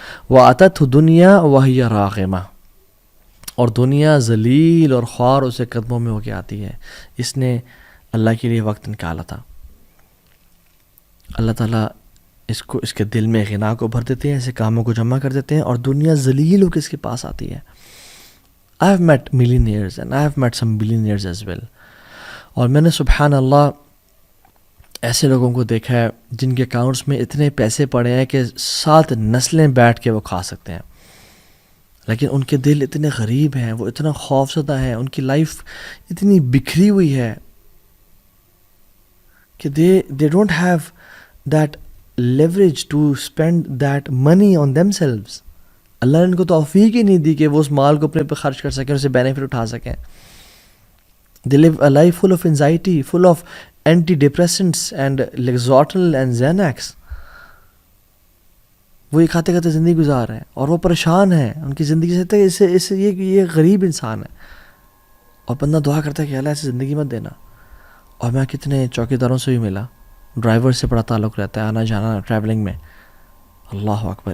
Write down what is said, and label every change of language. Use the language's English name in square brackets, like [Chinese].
[Arabic] وَأَتَتْهُ دُنْيَا وَهِيَ رَاغِمَةٌ، [Urdu] اور دنیا ذلیل اور خوار اسے قدموں میں ہو کے آتی ہے. اس نے اللہ کے لیے وقت نکالا تھا. اللہ تعالیٰ اس کے دل میں غنا کو بھر دیتے ہیں، ایسے کاموں کو جمع کر دیتے ہیں، اور دنیا ذلیل ہو کے اس کے پاس آتی ہے. [English] I have met millionaires and I have met some billionaires as well. [Urdu] اور میں نے سبحان اللہ ایسے لوگوں کو دیکھا ہے جن کے اکاؤنٹس میں اتنے پیسے پڑے ہیں کہ 7 نسلیں بیٹھ کے وہ کھا سکتے ہیں، لیکن ان کے دل اتنے غریب ہیں، وہ اتنا خوفزدہ ہیں، ان کی لائف اتنی بکھری ہوئی ہے کہ [English] they don't have that leverage to spend that money on themselves. [Urdu] اللہ نے ان کو توفیق ہی نہیں دی کہ وہ اس مال کو اپنے پہ خرچ کر سکیں، اسے بینیفٹ اٹھا سکیں. [English] They live a life full of anxiety, full of antidepressants and Lexotanil and Xanax. [Urdu] وہ یہ کھاتے کھاتے زندگی گزار رہے ہیں اور وہ پریشان ہیں ان کی زندگی سے. یہ غریب انسان ہے، اور بندہ دعا کرتا ہے کہ اللہ ایسی زندگی مت دینا. اور میں کتنے چوکیداروں سے بھی ملا، ڈرائیور سے بڑا تعلق رہتا ہے، آنا جانا ٹریولنگ میں. اللہ اکبر.